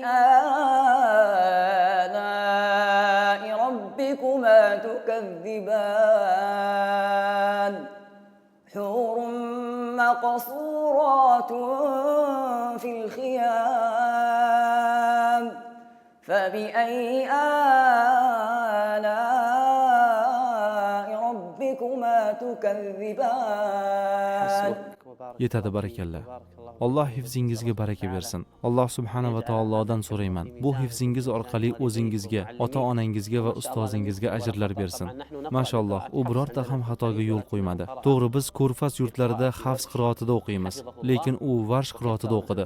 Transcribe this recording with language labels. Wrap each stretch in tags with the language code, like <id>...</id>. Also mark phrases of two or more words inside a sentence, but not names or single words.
<ar>آلاء ربكما تكذبان حور مقصورات في الخيام فبأي آلاء ربكما تكذبان.</ar> <uz>Yetadi, barakalla. Alloh hifzingizga baraka bersin. Alloh subhanahu va taolodan so'rayman. Bu hifzingiz orqali o'zingizga, ota-onangizga va ustozingizga ajrlar bersin. Mashalloh, u birorta ham xatoga yo'l qo'ymadi. To'g'ri, biz Ko'rfaz yurtlarida Hafs qiroatida o'qiymiz, lekin u Varsh qiroatida o'qidi.</uz>